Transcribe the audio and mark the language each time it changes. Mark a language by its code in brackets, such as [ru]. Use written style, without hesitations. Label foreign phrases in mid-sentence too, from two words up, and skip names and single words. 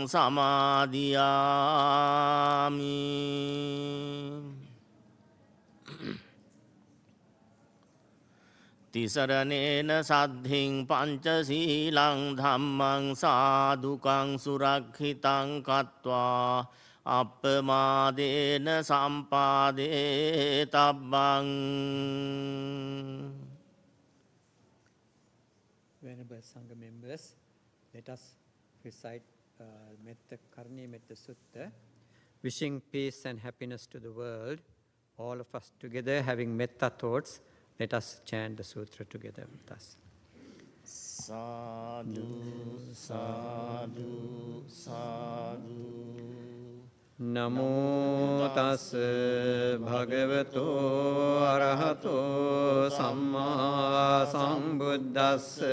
[pi] සමාදියාමි තිසරණේන සද්ධින් පංචශීලං ධම්මං සාදුකං සුරක්ෂිතං කତ୍වා අප්පමාදේන සම්පාදේ තබ්බං [en] Venerable Sangha members, let us recite Metta Karni Metta Sutta, wishing peace and happiness to the world. All of us together having metta thoughts, let us chant the sutra together with us. [pi] Sadhu, sadhu, sadhu. Namo tassa bhagavato arahato samma sambuddhassa.